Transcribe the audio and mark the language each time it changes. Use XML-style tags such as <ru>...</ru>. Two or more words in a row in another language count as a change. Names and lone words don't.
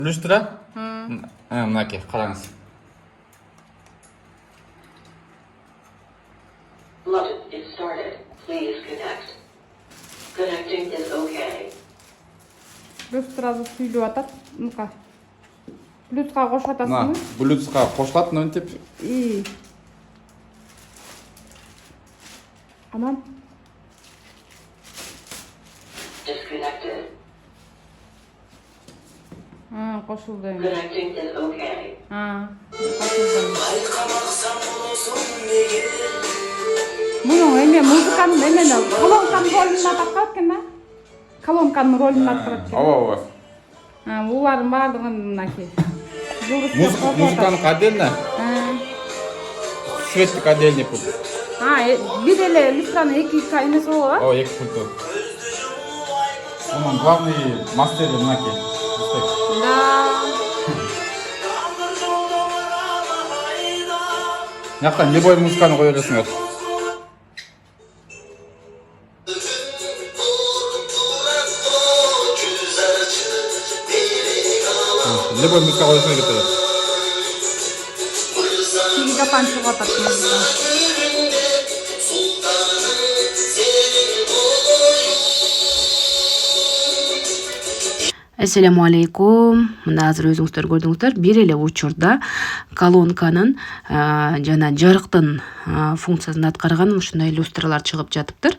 <ky>Люстра? Мынакей,</ky> <kk>қараңыз.</kk> <en>Bluetooth is started. Please connect. Connecting is okay.</en> <ky>Люстраны сүйлеп атат. Мынка.</ky> <kk>Плюсқа қосып Мына</kk> <ky>атасың.</ky> <kk>Bluetoothқа қосылады,</kk> <ky>мынтип. Аман.</ky> <en>Disconnected.</en> <kk>Қосылды.</kk> <en>Connecting is okay.</en> <kk>Қосылды.</kk> <ky>Мұның эме музыканың эмени колонканын ролун атап экен да? Колонканын ролун атап. Ооба. Булардын баардыгын мынакей. Музыканың отдельно. Светтик отдельный пульт. Бир эле люстранын эки эмеси болот. О,</ky> <kk>екі пульт. Оның главный мастері мынакей. Да. Жақтан любой музыканы қоя бересіңдер. Любой музыка қойсаңыз кетеді. Гигапан шығып атат музыка.</kk> <ar>السلام عليكم.</ar> <ky>Мына азыр өзүңүздөр көрдүңүздөр. Бир эле учурда колонканын жана жарыктын функциясын аткарган ушундай люстралар чыгып жатыптыр.</ky>